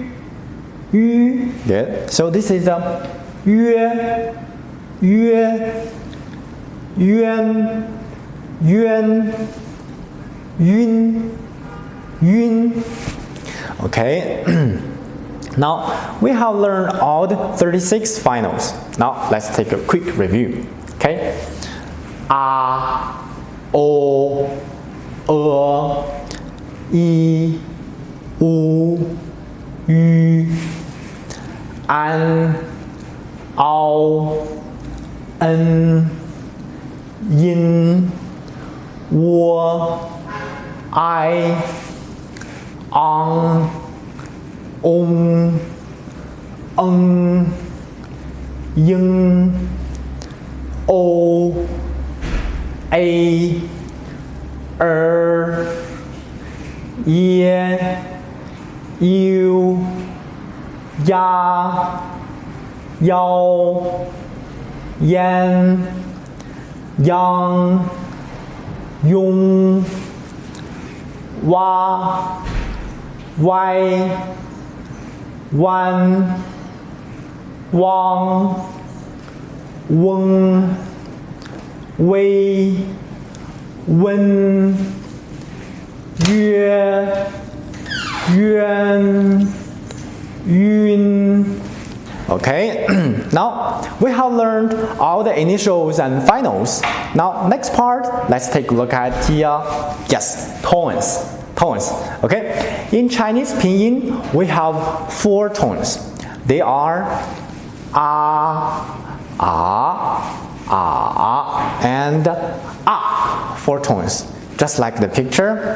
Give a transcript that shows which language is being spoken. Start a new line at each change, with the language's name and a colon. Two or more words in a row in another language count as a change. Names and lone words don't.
English: Good. So this is a yue, yuan, yun. Okay. Now we have learned all the 36 finals. Now let's take a quick review. Okay. A, o, i, u, yu, an, ao, en, yin, wo, I, on, yin, o, a, ye, you, ya,
Chinese: 腰烟央拥蛙歪弯汪翁微温约渊晕.
English: Okay, now we have learned all the initials and finals. Now next part, let's take a look at the tones. Okay, in Chinese Pinyin we have 4 tones. They are and 4 tones, just like the picture.